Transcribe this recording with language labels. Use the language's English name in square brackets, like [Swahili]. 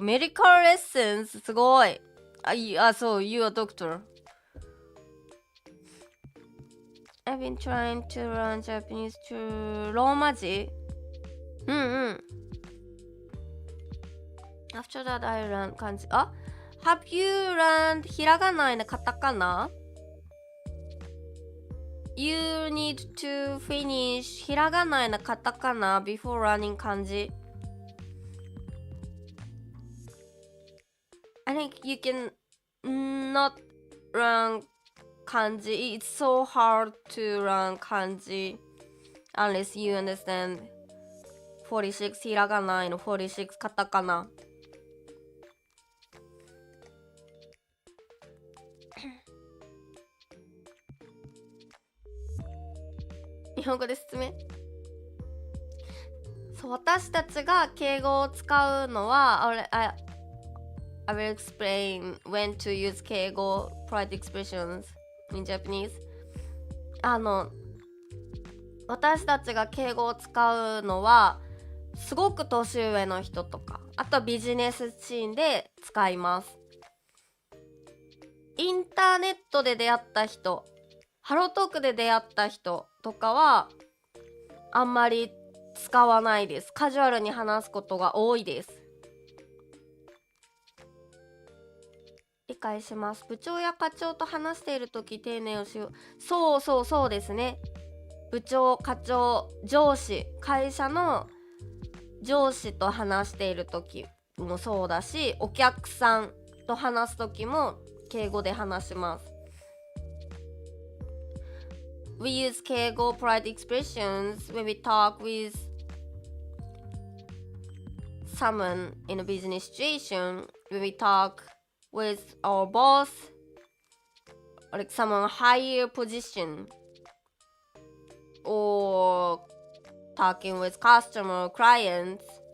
[English] Medical lessons? すごい。そう、you are a doctor. I've been trying to learn Japanese to ローマ字? After that, I learned 漢字。 Have you learned [Japanese] ひらがなやカタカナ? [English] You need to finish [Japanese] ひらがなやカタカナ [English] before learning 漢字。 I think you can not learn 漢字. It's so hard to learn 漢字 unless you understand 46ひらがなand 46カタカナ。 [Japanese] 日本語で説明。そう、私たちが敬語を使うのは、 [English] I will explain when to use 敬語 polite expressions in Japanese. [Japanese] 私たちが敬語を使うのは、すごく年上の人とか、あとビジネスシーンで使います。インターネットで出会った人、ハロートークで出会った人とかはあんまり使わないです。カジュアルに話すことが多いです。理解します。部長や課長と話しているとき丁寧をしよう。そうですね。部長、課長、上司、会社の上司と話しているときもそうだし、お客さんと話すときも敬語で話します。 [English] We use Keigo polite expressions when we talk with someone in a business situation, when we talk with our boss, or like someone higher position, or talking with customer or clients.